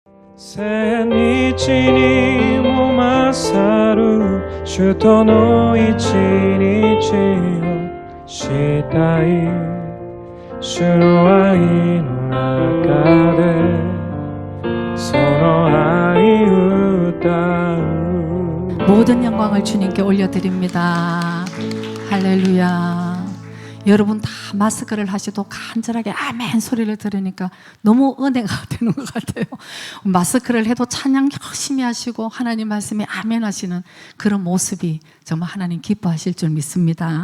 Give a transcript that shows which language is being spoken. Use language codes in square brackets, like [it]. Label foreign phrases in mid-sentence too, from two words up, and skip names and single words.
[ja] 千日にも勝る主との一日をしたい主の愛の中でその愛歌う [ko] 모든 영광을 주님께 올려드립니다. 할렐루야. 여러분 다 마스크를 하셔도 간절하게 아멘 소리를 들으니까 너무 은혜가 되는 것 같아요. 마스크를 해도 찬양 열심히 하시고 하나님 말씀에 아멘 하시는 그런 모습이 정말 하나님 기뻐하실 줄 믿습니다.